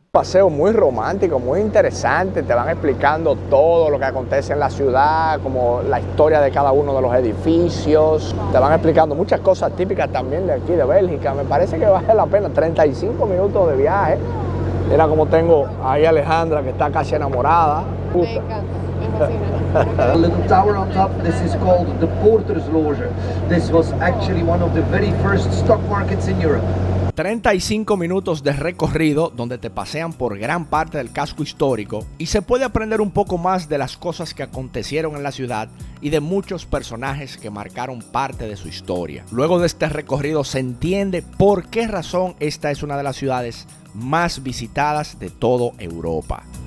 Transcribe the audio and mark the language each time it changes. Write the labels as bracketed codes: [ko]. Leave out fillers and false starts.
[es] Paseo muy romántico, muy interesante, te van explicando todo lo que acontece en la ciudad, como la historia de cada uno de los edificios, te van explicando muchas cosas típicas también de aquí de Bélgica. Me parece que vale la pena, 35 minutos de viaje. Mira como tengo ahí a Alejandra, que está casi enamorada. Me encanta, me fascina. [en] A little tower on top, this is called the Porter's Loge. This was actually one of the very first stock markets in Europe. [es] 35 minutos de recorrido donde te pasean por gran parte del casco histórico y se puede aprender un poco más de las cosas que acontecieron en la ciudad y de muchos personajes que marcaron parte de su historia. Luego de este recorrido se entiende por qué razón esta es una de las ciudades más visitadas de toda Europa.